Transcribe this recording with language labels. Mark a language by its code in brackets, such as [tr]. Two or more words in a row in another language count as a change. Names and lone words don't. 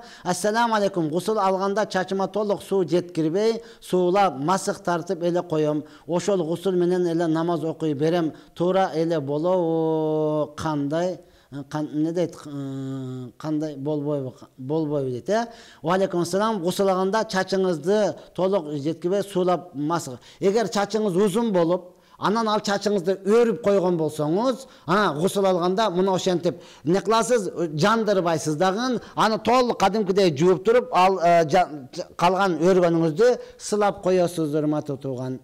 [ar] السلام عليكم. [ky] Гусул алганда чачыма толук суу жеткирбей, суулап, масык тартып эле коем. Ошол гусул менен эле намаз окуй берем. Туура эле болобу? Кандай? Не дейт? Кандай болбойбу дейт, [ar] و عليكم السلام. [ky] Гусулаганда чачыңызды толук жеткирбей суулап масык. Эгер чачыңыз узун болуп, анан ал чачыңызды өрүп койгон болсоңуз, гусул алганда мына ошентип не кыласыз, жандырбайсыз дагы, аны толук кадимкидей жууп туруп, ал калган өргөнүңүздү сылап коесуз, урматтуу тууган.